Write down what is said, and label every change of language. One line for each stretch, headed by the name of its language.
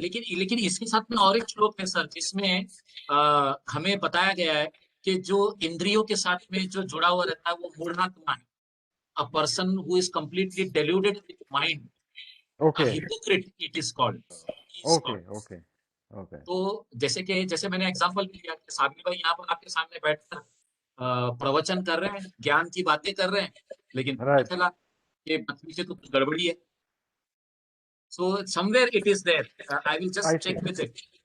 Hindi: लेकिन इसके साथ में और एक श्लोक है सर, जिसमें हमें बताया गया है कि जो इंद्रियों के साथ में जो जुड़ा हुआ रहता है वो मूढ़ात्मा है.
English: A person who is completely deluded with mind, a hypocrite it is called. Okay.
Hindi: तो जैसे मैंने एग्जांपल दिया कि साबिर भाई यहाँ पर आपके सामने बैठकर प्रवचन कर रहे हैं, ज्ञान की बातें कर रहे हैं, लेकिन पता चला कि बत्ती से तो कुछ गड़बड़ी है.
English: So somewhere it is there. I will just check with it.